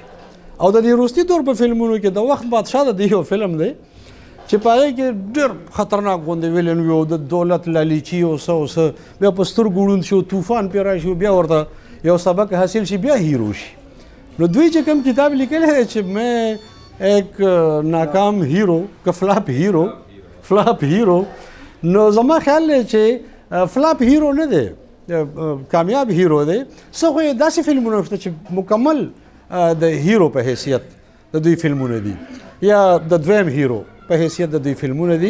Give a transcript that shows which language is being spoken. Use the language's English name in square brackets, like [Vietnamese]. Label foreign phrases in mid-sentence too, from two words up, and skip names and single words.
[Pashto] او د دې وروستي دور په فلمونو کې د وخت بادشاه د دې یو فلم دی چې په هغې کې ډېر خطرناک غوندې ویلن وي او د دولت لالیچي او څه او څه، بیا په سترګو ړوند شي او طوفان پرې راشي، بیا ورته یو سبق حاصل شي، بیا هیرو شي. نو دوی چې کوم کتاب لیکلی دی چې [Urdu] میں ایک ناکام هیرو که فلاپ هیرو، [Pashto] نو زما خیال دی چې فلاپ هیرو نه دی، کامیاب هیرو دی. څه خو یې داسې فلمونه شته چې مکمل د هیرو په حیثیت د دوی فلمونه دي، یا د دویم هیرو په حیثیت د دوی فلمونه دي.